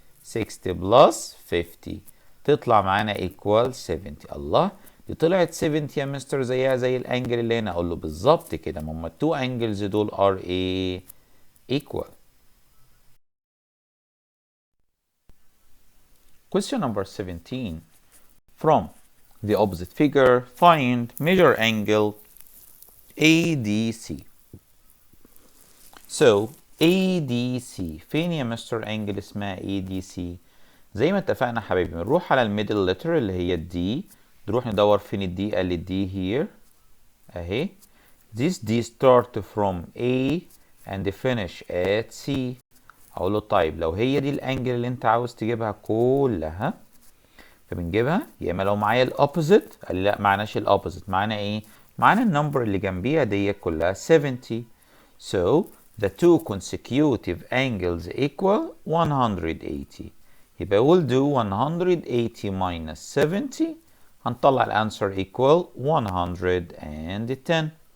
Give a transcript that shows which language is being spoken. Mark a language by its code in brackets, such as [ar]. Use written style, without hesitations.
[en] 60 plus 50 [ar] تطلع معانا [en] equal 70. [ar] الله، دي طلعت 70 يا مستر زيها زي الانجل اللي هنا. اقول له بالظبط كده، ما هم التو انجلز دول [en] are [ar] ايه؟ equal. [en] Question number 17. From the opposite figure, find measure angle ADC. [ar] So ADC فين يا مستر انجل اسمها ADC؟ زي ما اتفقنا حبايبي بنروح على الميدل لتر اللي هي الدي، نروح ندور فين الدي. قال لي الدي [en] here [ar] اهي. [en] This D start from A and finish at C. [ar] اقول له طيب لو هي دي الانجل اللي انت عاوز تجيبها كلها فبنجيبها، يا اما لو معايا الاوبوزيت. قال لي لا معناش الاوبوزيت، معانا ايه؟ معانا النمبر اللي جنبيها دي كلها 70. [en] So the two consecutive angles equal 180. [ar] يبقى [en] we'll do 180 minus 70 [ar] هنطلع الانسر [en] equal 110.